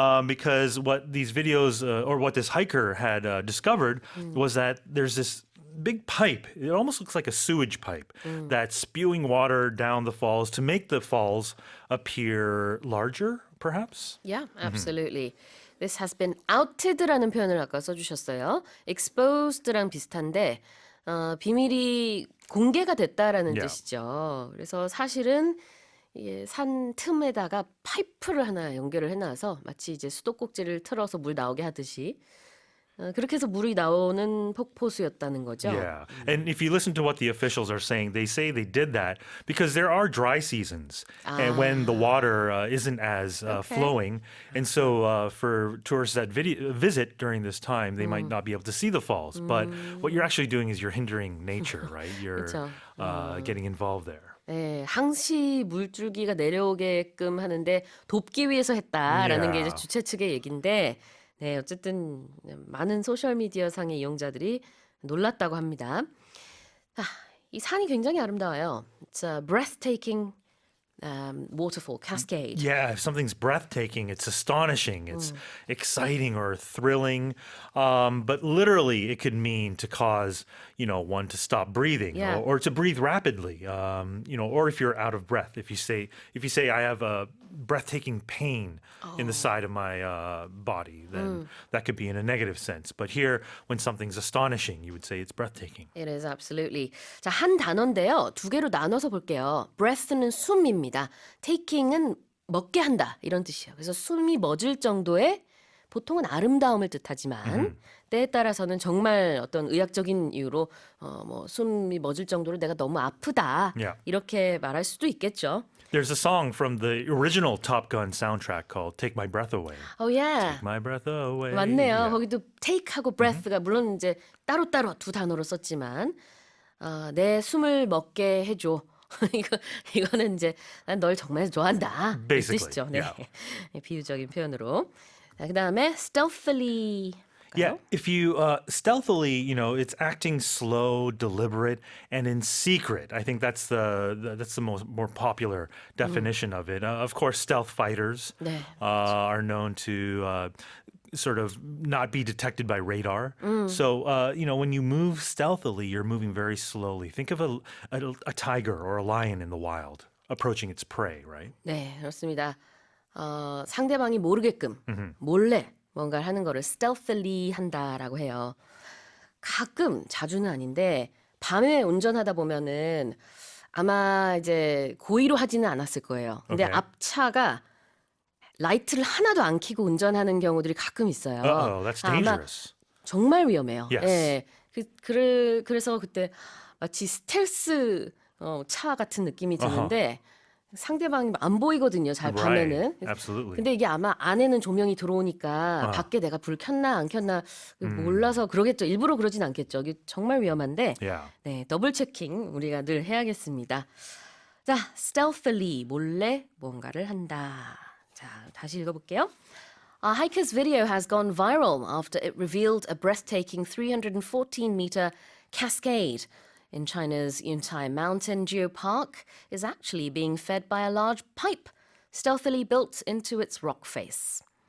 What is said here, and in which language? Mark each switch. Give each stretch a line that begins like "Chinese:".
English: Because what these videos or what this hiker had discovered was that there's this big pipe. It almost looks like a sewage pipe that's spewing water down the falls to make the falls appear larger, perhaps? Yeah, absolutely. This has been outed라는
Korean: 표현을 아까 써주셨어요. exposed랑 비슷한데 비밀이 공개가 됐다라는
English: Yeah.
Korean: 뜻이죠. 그래서 사실은 이게 산 틈에다가 파이프를 하나 연결을 해놔서 마치 이제 수도꼭지를 틀어서 물 나오게 하듯이 그렇게 해서 물이 나오는 폭포수였다는 거죠.
English: Yeah. And if you listen to what the officials are saying, they say they did that because there are dry seasons and when the water isn't as flowing. And so for tourists that visit during this time, they might not be able to see the falls. But what you're actually doing is you're hindering nature, right? You're
Korean: 그쵸.
English: getting involved there.
Korean: 네, 항시 물줄기가 내려오게끔 하는데 돕기 위해서 했다라는 게 이제
English: Yeah.
Korean: 주최 측의 얘기인데 네, 어쨌든 많은 소셜 미디어 상의 이용자들이 놀랐다고 합니다. 아, 이 산이 굉장히 아름다워요.
English: It's a breathtaking waterfall cascade. Yeah, if something's breathtaking, it's astonishing, it's exciting or thrilling. But literally, it could mean to cause, one to stop breathing Yeah. or to breathe rapidly. Or if you're out of breath, if you say I have a breathtaking pain in the side of my body, then that could be in a negative sense. But here, when something's astonishing, you would say it's breathtaking. It is absolutely.
Korean: 자, 한 단어인데요. 두 개로 나눠서 볼게요. breath는 숨입니다. taking은 먹게 한다 이런 뜻이에요. 그래서 숨이 멎을 정도의 보통은 아름다움을 뜻하지만 때에 따라서는 정말 어떤 의학적인 이유로 뭐 숨이 멎을 정도로 내가 너무 아프다
English: Yeah.
Korean: 이렇게 말할 수도 있겠죠.
English: There's a song from the original Top Gun soundtrack called "Take My Breath Away." Oh yeah. My breath away.
Korean: 맞네요.
English: Yeah.
Korean: 거기도 take하고 breath가 물론 이제 따로따로 두 단어로 썼지만 내 숨을 먹게 해줘. 이거는 이제 난 널 정말 좋아한다. 이
English: Basically,
Korean: 뜻이죠. 네.
English: yeah.
Korean: 비유적인 표현으로. 자, 그다음에 stealthily.
English: Yeah, if you stealthily, it's acting slow, deliberate, and in secret. I think that's the more popular definition of it. Of course, stealth fighters
Korean: 네.
English: are known to sort of not be detected by radar. So, when you move stealthily, you're moving very slowly. Think of a tiger or a lion in the wild approaching its prey, right?
Korean: 네, 그렇습니다. 상대방이 모르게끔 몰래 뭔가를 하는 거를 stealthily 한다라고 해요. 가끔 자주는 아닌데 밤에 운전하다 보면은 아마 이제 고의로 하지는 않았을 거예요. 근데
English: Okay.
Korean: 앞차가 라이트를 하나도 안 켜고 운전하는 경우들이 가끔 있어요.
English: Uh-oh, that's
Korean: 아마
English: dangerous.
Korean: 정말 위험해요.
English: Yes.
Korean: 예. 그래서 그때 마치 스텔스 차 같은 느낌이 드는데 상대방이 안 보이거든요. 잘 밤에는.
English: Right. Absolutely.
Korean: 근데 이게 아마 안에는 조명이 들어오니까 밖에 내가 불 켰나 안 켰나 몰라서 그러겠죠. 일부러 그러진 않겠죠. 이게 정말 위험한데
English: Yeah.
Korean: 네, 더블 체킹 우리가 늘 해야겠습니다. 자, stealthily 몰래 뭔가를 한다. 자, 다시 읽어볼게요.
English: A hiker's video has gone viral after it revealed a breathtaking 314-meter cascade in China's Yuntai Mountain Geopark is actually being fed by a large pipe stealthily built into its rock face.